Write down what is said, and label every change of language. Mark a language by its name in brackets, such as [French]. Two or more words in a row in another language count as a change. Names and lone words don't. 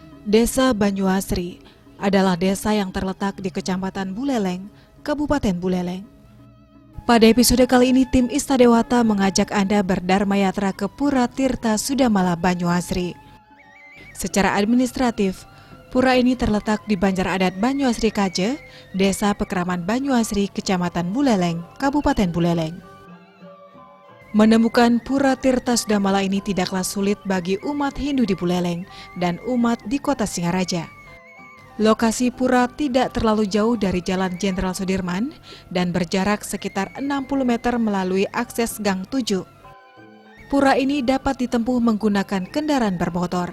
[Indonesian] Desa Banyuasri adalah desa yang terletak di Kecamatan Buleleng, Kabupaten Buleleng. Pada episode kali ini, tim Istadewata mengajak Anda berdharma yatra ke Pura Tirta Sudamala Banyuasri. Secara administratif, pura ini terletak di Banjar Adat Banyuasri Kaje, Desa Pekraman Banyuasri, Kecamatan Buleleng, Kabupaten Buleleng. Menemukan Pura Tirta Sudamala ini tidaklah sulit bagi umat Hindu di Buleleng dan umat di Kota Singaraja. Lokasi pura tidak terlalu jauh dari Jalan Jenderal Sudirman dan berjarak sekitar 60 meter melalui akses Gang 7. Pura ini dapat ditempuh menggunakan kendaraan bermotor.